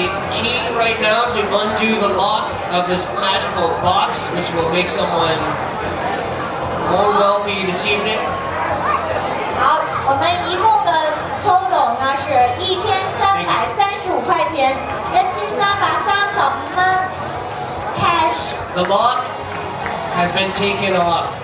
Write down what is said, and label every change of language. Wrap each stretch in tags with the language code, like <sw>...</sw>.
<en>Key right now to undo the lock of this magical box, which will make someone more wealthy this evening.</en> <zh>好，我们一共的 total 呢是1335块钱，一千335蚊 cash。</zh> <en>The lock has been taken off.</en>